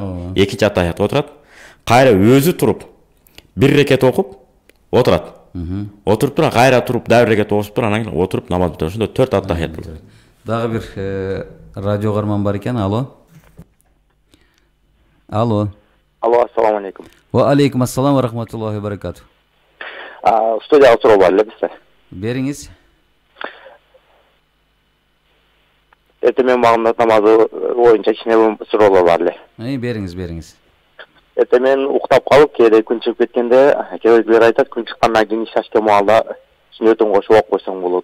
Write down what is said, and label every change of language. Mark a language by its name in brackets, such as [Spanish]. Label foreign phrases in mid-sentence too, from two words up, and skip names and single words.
[Kyrgyz] Экинчи аттахиятка отурат. Кайра өзү туруп 1 рекет окуп отурат. Отуруп туруп кайра туруп дәвр рекет окуп туруп анан кийин отуруп намаз бүтөт. Ошондо 4 аттахият болот. Дагы бир радио карман бар экен. Алло. Алло, [Arabic] السلام عليكم. وعليكم السلام ورحمة الله وبركاته. [Kyrgyz] Студияга суроо бар эле бизде. Бериңиз. Эртең багымдат намазы боюнча кичине суроолор бар эле. Бериңиз. Эртең уктап калып, кээде күн чыгып кеткенде, кээдегилер айтат, күн чыккандан кийин ишашке маалда сүннөтүн кошуп окуп койсоң болот.